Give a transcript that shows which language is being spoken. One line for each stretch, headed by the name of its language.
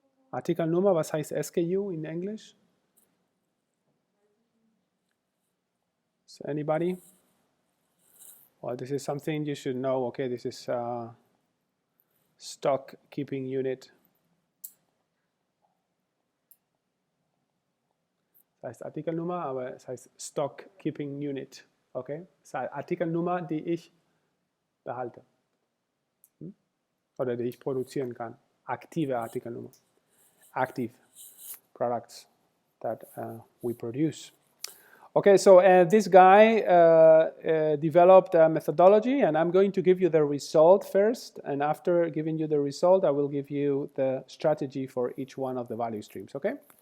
German: Artikelnummer, was heißt SKU in English?
English: So anybody? Well, this is something you should know. Okay, this is stock keeping unit.
German: Das heißt Artikelnummer, aber es heißt Stock Keeping Unit. Okay, das heißt Artikelnummer, die ich behalte. Oder die ich produzieren kann. Aktive Artikelnummer.
English: Active products that we produce. Okay, so this guy developed a methodology, and I'm going to give you the result first, and after giving you the result, I will give you the strategy for each one of the value streams, okay?